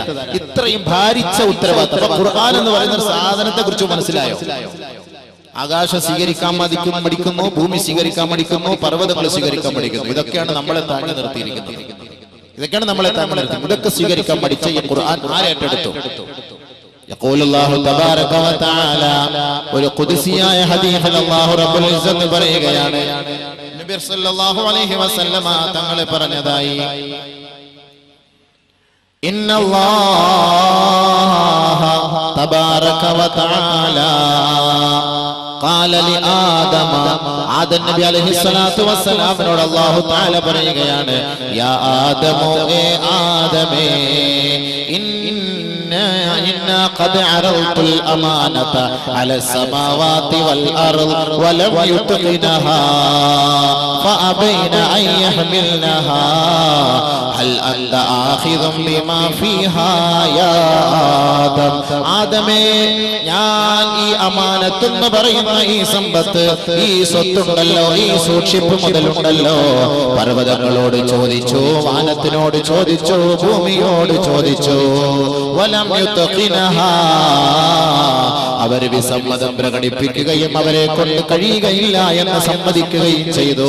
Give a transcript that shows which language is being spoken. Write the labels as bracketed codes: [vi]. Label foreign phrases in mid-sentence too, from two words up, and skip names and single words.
[ml] ഇത്രയും ഭാരിച്ച ഉത്തരവാദിത്തം. ഖുർആൻ എന്ന് പറയുന്ന സാധനത്തെ കുറിച്ച് മനസ്സിലായോ? ആകാശം സ്വീകരിക്കാൻ പഠിക്കുന്നു, ഭൂമി സ്വീകരിക്കാൻ പഠിക്കുന്നു, പർവ്വതങ്ങൾ സ്വീകരിക്കാൻ പഠിക്കുന്നു. ഇതൊക്കെയാണ് നമ്മളെ താങ്ങി നിർത്തിയിരിക്കുന്നത്. ഇതൊക്കെ സ്വീകരിക്കാൻ പഠിച്ച ഈ ഖുർആൻ ആരേറ്റെടുത്തു? [ar] يقول الله تبارك وتعالى [ml] ഒരു ഖുദ്സിയായ ഹദീസിൽ [ar] الله رب العزة [ml] പറയുകയാണ്. നബി [ar] صلى الله عليه وسلم [ml] തങ്ങൾ പറഞ്ഞതായി, [ar] إن الله تبارك وتعالى قال لآدم [ml] ആദം നബി [ar] عليه الصلاة والسلام [ml] അല്ലാഹു തആല പറയുകയാണ്, യാ ആദമോ, ഏ ആദമേ, [ar] إنا قد عرضت الأمانة على السماوات والأرض ولم يتقنها فأبين أن يحملنها هل أنت آخذ بما فيها يا آدم. [ml] ആദമേ, ഞാൻ ഈ അമാനത്ത് എന്ന് പറയുന്ന ഈ സമ്പത്ത്, ഈ സ്വത്തുണ്ടല്ലോ, ഈ സൂക്ഷിപ്പ് മുതലുണ്ടല്ലോ, പർവ്വതങ്ങളോട് ചോദിച്ചു, വാനത്തിനോട് ചോദിച്ചു, ഭൂമിയോട് ചോദിച്ചു. [ar] ولم يتقنها, [ml] അവർ വിസമ്മതം പ്രകടിപ്പിക്കുകയും അവരെ കൊണ്ട് കഴിയുകയില്ല എന്ന് സമ്മതിക്കുകയും ചെയ്തു.